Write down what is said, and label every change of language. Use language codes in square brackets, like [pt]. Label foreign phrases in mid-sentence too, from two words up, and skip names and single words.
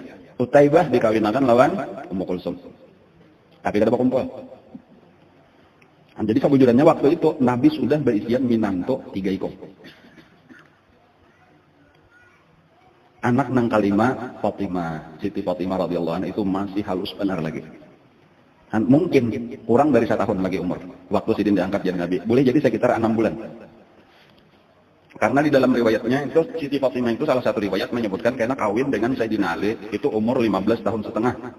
[bjn] Utaibah dikawinakan lawan Ummu Kulsum. [id] Tapi tidak berkumpul. [bjn] Jadi kebujurannya waktu itu Nabi sudah berisian minanto 3 ikong. Anak nang kalima Fatimah, Siti Fatimah [ar] رضي الله عنها [bjn] itu masih halus benar lagi. [id] Mungkin kurang dari 1 tahun lagi umur. Waktu Sidin diangkat jadi Nabi. Boleh jadi sekitar 6 bulan. Karena di dalam riwayatnya itu Siti Fatimah itu salah satu riwayat menyebutkan karena kawin dengan Sayyidina Ali itu umur 15 tahun setengah.